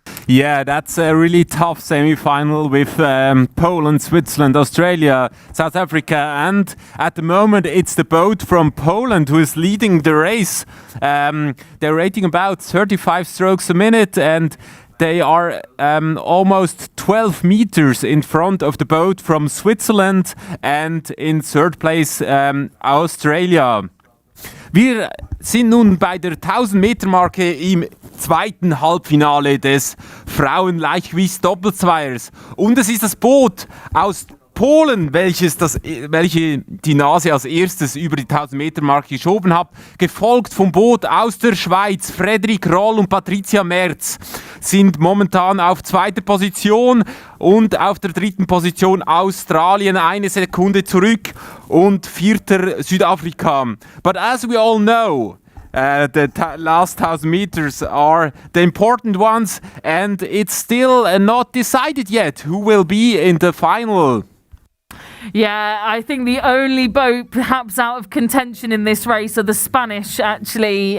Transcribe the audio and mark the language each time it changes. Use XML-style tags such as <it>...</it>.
<en>Yeah, that's a really tough semi-final with Poland, Switzerland, Australia, South Africa, and at the moment it's the boat from Poland who is leading the race. They're rating about 35 strokes a minute, and they are almost 12 meters in front of the boat from Switzerland, and in third place Australia.</en> <de>Wir sind nun bei der 1000-Meter-Marke im zweiten Halbfinale des Frauen-Leichtgewichts-Doppelzweiers. Und es ist das Boot aus Polen, welche die Nase als erstes über die 1000-Meter-Marke geschoben hat, gefolgt vom Boot aus der Schweiz. Frederik Roll und Patricia Merz sind momentan auf zweiter Position, und auf der dritten Position Australien, 1 Sekunde zurück, und vierter Südafrika.</de> <en>But as we all know, the last 1000 meters are the important ones, and it's still not decided yet who will be in the final. Yeah, I think the only boat perhaps out of contention in this race are the Spanish, actually.</en>